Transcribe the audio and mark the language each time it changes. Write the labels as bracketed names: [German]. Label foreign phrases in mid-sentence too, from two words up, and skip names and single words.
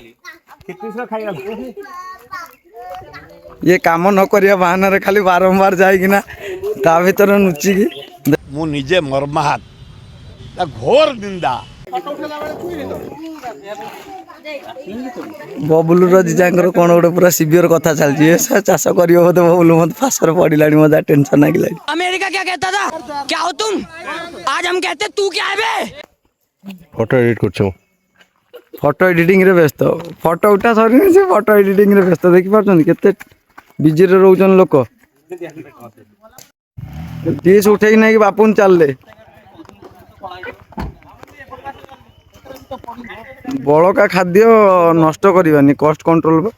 [Odia] ଇଏ କାମ ନ କରିବା ବାହାନାରେ ଖାଲି ବାରମ୍ବାର ଯାଇକିନା ତା ଭିତରେ ନୁଚିକି ମୁଁ ନିଜେ ମର୍ମାହତ ଘୋର ନିନ୍ଦା। ବବୁଲୁର ଜିଜାଙ୍କର କଣ ଗୋଟେ ପୁରା ସିଭିୟର କଥା ଚାଲିଛି। ଏ ଚାଷ କରିବ ବୋଧେ ବବୁଲୁ ମତେ ଫାସରେ ପଡ଼ିଲାଣି ମତେ ଟେନସନ୍ ଲାଗିଲାଣି। [Hindi] अमेरिका क्या कहता था क्या हो तुम आज हम कहते तू क्या है बे। [Odia] ଫଟୋ ଏଡିଟ୍ କରୁଛ ଫଟୋ ଏଡିଟିଂରେ ବ୍ୟସ୍ତ ଫଟୋ ଉଠା ସରିନି ସେ ଫଟୋ ଏଡିଟିଂରେ ବ୍ୟସ୍ତ ଦେଖିପାରୁଛନ୍ତି କେତେ ବିଜିରେ ରହୁଛନ୍ତି ଲୋକ। ଡିସ୍ ଉଠେଇକି ନେଇକି ବାପୁନ ଚାଲିଲେ। ବଳକା ଖାଦ୍ୟ ନଷ୍ଟ କରିବାନି କଷ୍ଟ କଣ୍ଟ୍ରୋଲ